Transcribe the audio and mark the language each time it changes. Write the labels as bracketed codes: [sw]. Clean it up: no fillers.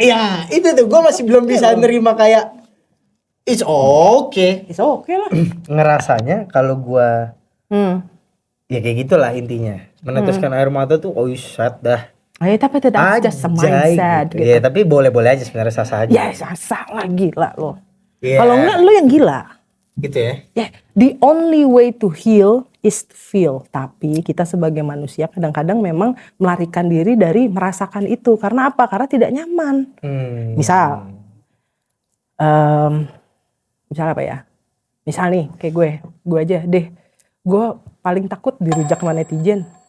[id] iya itu tuh gue masih belum bisa nerima kayak [en] it's okay. It's okay lah. [id] Ngerasanya kalau gue ya kayak gitulah intinya, meneteskan air mata tuh sad dah. Tapi tidak [en] just a mindset [id] gitu. Ya tapi boleh-boleh aja sebenarnya, sah aja. Ya sah lah, gila loh. [en] Yeah. [id] Kalau enggak lu yang gila. Gitu ya. [en] The only way to heal is to feel. [id] Tapi kita sebagai manusia kadang-kadang memang melarikan diri dari merasakan itu. Karena apa? Karena tidak nyaman. Misal apa ya? Misal nih kayak gue aja deh. Gue paling takut dirujak sama netizen.